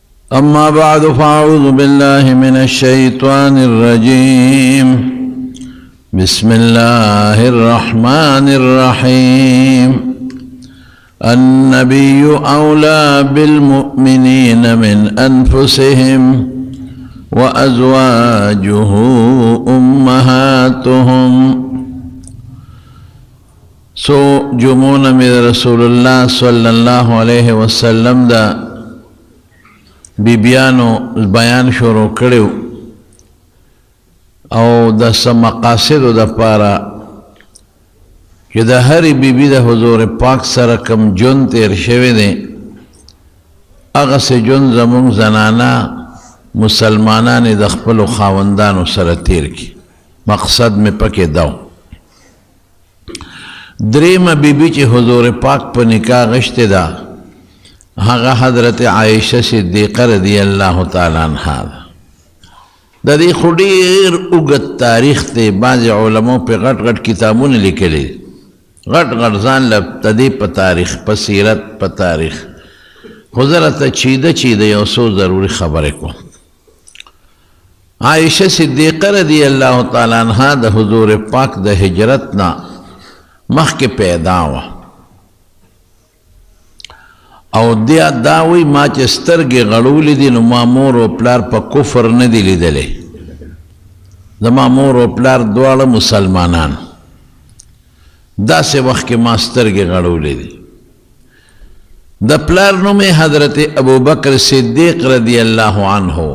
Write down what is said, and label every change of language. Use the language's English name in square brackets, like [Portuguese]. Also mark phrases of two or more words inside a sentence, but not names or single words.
[Arabic] أما بعد فأعوذ بالله من الشيطان الرجيم بسم الله الرحمن الرحيم النبي أولى بالمؤمنين من أنفسهم وأزواجه أمهاتهم جمعون من رسول الله صلى الله عليه وسلم [Pashto] دا بیبیانو بیان شروع کړو او د مقاصد د پاره چې د هرې بیبي د حضور پاک سره کوم ژوند تیر شوی دی هغسې ژوند زموږ زنانه مسلمانانې د خپلو خاوندانو سره تیر کړي مقصد مې پکې دا و درېیمه بیبي چې حضور پاک په نکاح غشتې ده هغه حضرت عائشہ صدیقہ [Arabic] رضی اللہ تعالی عنہ [Pashto] د دې خو ډېر اوږد تاریخ دی بعضې علماو پې غټ غټ کتابونه لیکلي غټ غټ ځان له د دې په تاریخ په سیرت په تاریخ خو زه راته چیده یو څو ضروري خبرې کوم عائشہ صدیقہ [Arabic] رضی اللہ تعالی عنہ [Pashto] د حضور پاک د هجرت نه مخکې پیدا وه او دا وی ما چې سترګې غړولې دي نو ما مور او پلار په کفر نه دي لیدلی زما مور او پلار دواړه مسلمانان داسې وخت کې ما سترګې غړولې دي د پلار نوم یې حضرت ابوبکر صدیق [Arabic] رضی الله عنه